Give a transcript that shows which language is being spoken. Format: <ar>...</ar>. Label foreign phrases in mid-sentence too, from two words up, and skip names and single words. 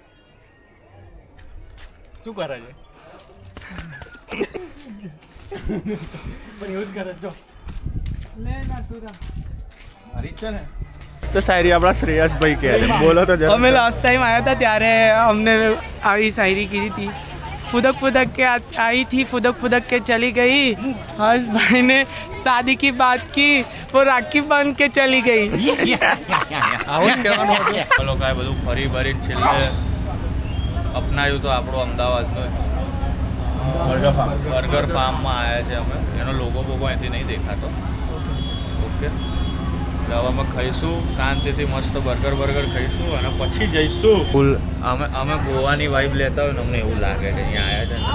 <gu>શું કરે છે? તો શાયરી આપણા શ્રેયસભાઈ કહે છે, બોલો તો. અમે લાસ્ટ ટાઈમ આવ્યા હતા ત્યારે અમને આવી શાયરી કીધી હતી.</gu> <hi>फुदक फुदक के आई थी, फुदक फुदक के चली गई. हर्ष भाई ने शादी की बात की, वो राखी बांध के चली गई.</hi> <gu>લોકો આ બધું ફરી ભરી છેલ્લે અપનાવ્યું તો આપણું અમદાવાદનું બર્ગર ફાર્મમાં આવ્યા છે અમે. એનો લોગો બોગો અહીંથી નહીં દેખાતો. ઓકે, એટલે હવે અમે ખાઈશું શાંતિથી મસ્ત બર્ગર ખાઈશું અને પછી જઈશું ફૂલ અમે ગોવાની વાઇબ લેતા હોય ને અમને એવું લાગે છે અહીંયા આવ્યા છે</gu>